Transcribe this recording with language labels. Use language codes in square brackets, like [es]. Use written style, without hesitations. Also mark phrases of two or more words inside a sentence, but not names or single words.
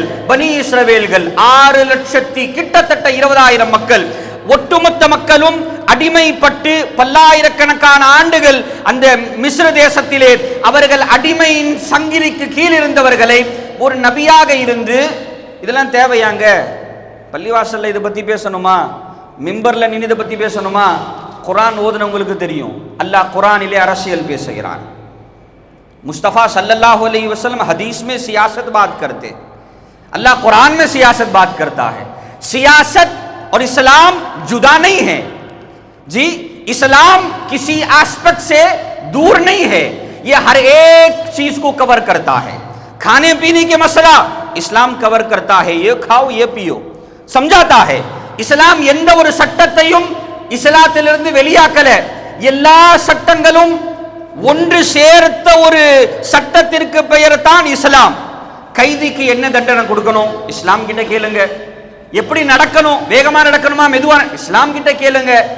[ta] பனி இஸ்ரவேல்கள் 6 லட்சத்தி கிட்டத்தட்ட 20,000 மக்கள், ஒட்டுமொத்த மக்களும் அடிமைப்பட்டு பல்லாயிரக்கணக்கான ஆண்டுகள் அந்த மிஸ்ர தேசத்திலே அவர்கள் அடிமையின் சங்கிலிக்கு கீழ் இருந்தவர்களை ஒரு நபியாக இருந்து, இதெல்லாம் தேவையாங்க? பள்ளிவாசல்ல இதை பத்தி பேசணுமா? மிம்பர்ல நின்று இதை பத்தி பேசணுமா? குர்ஆன் ஓதுனவங்களுக்கு தெரியும், அல்லாஹ் குர்ஆனிலே அரசியல் பேசுகிறான். [hi] मुस्तफ़ा [ar] صلى الله عليه وسلم [hi] हदीस में सियासत बात करते, अल्लाह कुरान में सियासत बात करता है। सियासत और इस्लाम जुदा नहीं है जी, इस्लाम किसी एस्पेक्ट से दूर नहीं है, ये हर एक चीज को कवर करता है। खाने पीने के मसला इस्लाम कवर करता है, ये खाओ ये पियो समझाता है। [ta] இஸ்லாம் எந்த ஒரு சட்டத்தையும் இஸ்லாத்திலிருந்து வெளியாக்கல, எல்லா சட்டங்களும் ஒன்று சேர்த்த ஒரு சட்டத்திற்கு பெயர் தான் இஸ்லாம். கைதிக்கு என்ன தண்டனை கொடுக்கணும் இஸ்லாம் கிட்ட கேளுங்க. எப்படி நடக்கணும், வேகமா நடக்கணுமா மெதுவா, இஸ்லாம் கிட்ட கேளுங்க.